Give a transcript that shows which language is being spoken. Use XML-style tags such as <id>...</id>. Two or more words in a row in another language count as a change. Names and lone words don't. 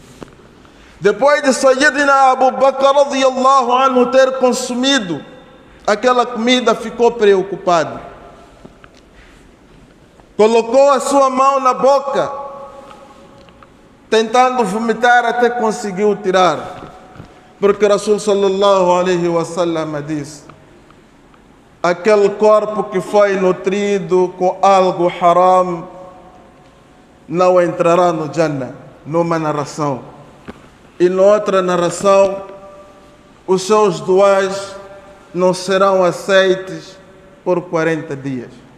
<pt>Depois de Sayyidina Abu Bakr</pt> <ar>رضي الله عنه</ar> <pt>ter consumido aquela comida, ficou preocupado. Colocou a sua mão na boca, tentando vomitar, até conseguiu tirar. Porque Rasul</pt> <ar>صلى الله عليه وسلم</ar> <pt>disse: aquele corpo que foi nutrido com algo haram não entrará no Jannah, numa narração. E noutra narração, os seus duas não serão aceites por 40 dias.</pt>